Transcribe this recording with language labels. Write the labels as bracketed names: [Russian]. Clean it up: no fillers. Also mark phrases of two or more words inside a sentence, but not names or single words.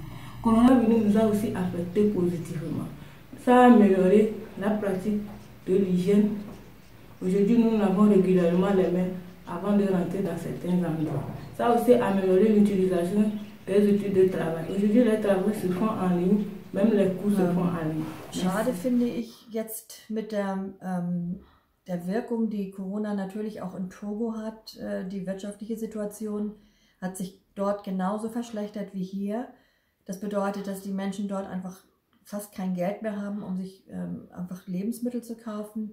[French] Le coronavirus nous a aussi affectés positivement. Ça a amélioré la pratique de l'hygiène. Aujourd'hui, nous lavons régulièrement les mains avant de rentrer dans certains endroits. Ça a aussi amélioré l'utilisation des outils de travail. Aujourd'hui, les travaux se font en ligne, même les cours se font en ligne. [German] Schade finde ich jetzt mit der Wirkung, die Corona natürlich auch in Togo hat. Die wirtschaftliche Situation hat sich dort genauso verschlechtert wie hier. Das bedeutet, dass die Menschen dort einfach fast kein Geld mehr haben, um sich einfach Lebensmittel zu kaufen.